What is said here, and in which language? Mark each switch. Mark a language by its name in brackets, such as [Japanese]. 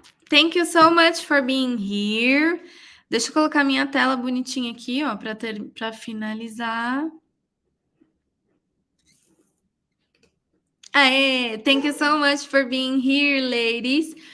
[English] Thank you so much for being here. [Portuguese] Deixa eu colocar minha tela bonitinha aqui, ó, para finalizar. [English] Aê, thank you so much for being here, ladies.